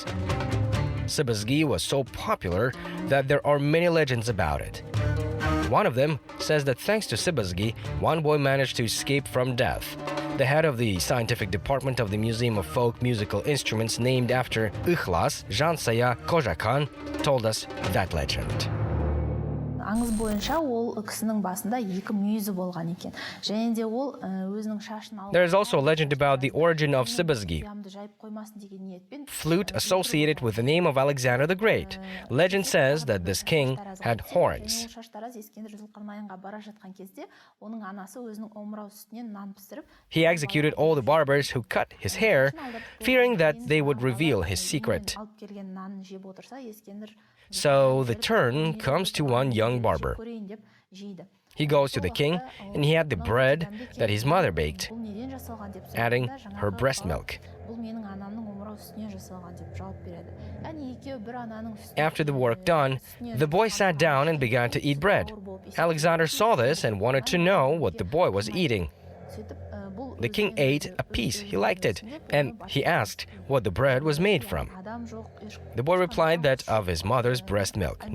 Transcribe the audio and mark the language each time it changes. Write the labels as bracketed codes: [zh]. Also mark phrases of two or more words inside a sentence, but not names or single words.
[en] Sibazgi was so popular that there are many legends about it. One of them says that thanks to Sibazgi, one boy managed to escape from death. The head of the scientific department of the Museum of Folk Musical Instruments, named after Ikhlas Jansaya Kojakan, told us that legend. [kk] Аңыз бойынша ол кісінің басында екі мүйізі болған екен. Және де ол өзінің шашын алып. [en] There is also a legend about the origin of Sibazgi, [kk] жайып қоймасын деген ниетпен. [en] flute associated with the name of Alexander the Great. Legend says that this king had horns. [kk] Ол шаштараз Ескендір Зұлқарнайынға бара жатқан кезде, оның анасы өзінің омырау үстінен нан пісіріп. [en] He executed all the barbers who cut his hair, fearing that they would reveal his secret. [kk] Алып келген нанын жеп отырса, Ескендір. [en] So the turn comes to one young barber. [kk] Көрейін деп жейді. [en] He goes to the king, and he had the bread that his mother baked, [kk] Бұл неден жасалған деп [en] adding [kk] сұрағанда, [en] her [kk] жаңағы [en] breast milk. [kk] Бұл менің анамның омырау үстінен жасалған деп жауап береді. Яғни екеуі бір ананың үстіне. [en] After the work done, the boy sat down and began to eat bread. Alexander saw this and wanted to know what the boy was eating. The king ate a piece, he liked it, and he asked what the bread was made from. The boy replied that of his mother's breast milk.